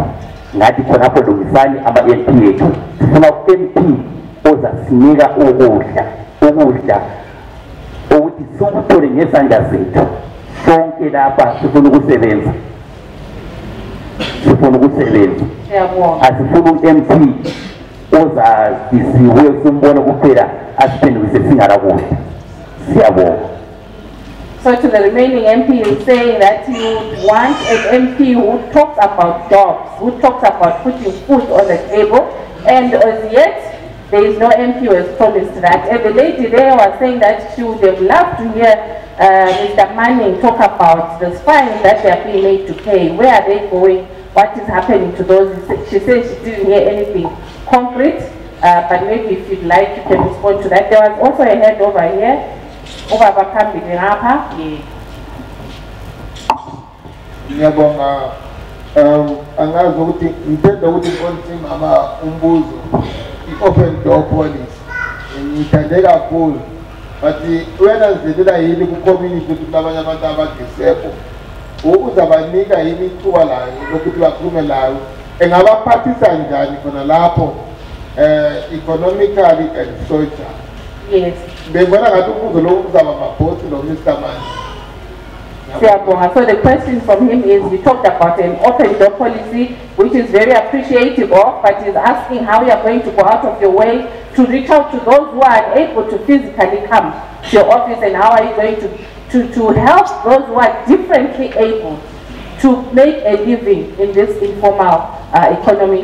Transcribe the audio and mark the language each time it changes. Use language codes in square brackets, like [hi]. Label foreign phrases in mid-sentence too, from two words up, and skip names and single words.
[nd] Ngathi khonapho lungisani ama-MP ethu. Sifuna u-MP ozasinika ukudla ukuthi sikuthole ngezandla zethu. Sonke lapha sifuna ukusebenza. Asifuna u-MP ozadisiwe simbone kuphela asiphendukise singalakudla. Siyabonga. [en] So to the remaining MP is saying that you want an MP who talks about jobs, who talks about putting food on the table, and as yet there is no MP who has promised that. And the lady there was saying that she would have loved to hear Mr. Manning talk about the fines that they are being made to pay. Where are they going? What is happening to those? She said she didn't hear anything concrete, but maybe if you'd like, you can respond to that. There was also a head over here. [nd] Ngiyabonga angazi ukuthi ngithanda ukuthi konke mama umbuzo i- [en] open door policy [nd] ngithande kakhulu but wena ngizelela yini ku-community ukuthi abanye abantu abagesekho ukuzabanika yini ithuba layo lokuthi bakhulume layo engabaphathisa njani khona lapho [en] economically and social. Yes. So the question from him is, we talked about an open door policy, which is very appreciative of, but is asking how you are going to go out of your way to reach out to those who are unable to physically come to your office, and how are you going to help those who are differently able to make a living in this informal economy.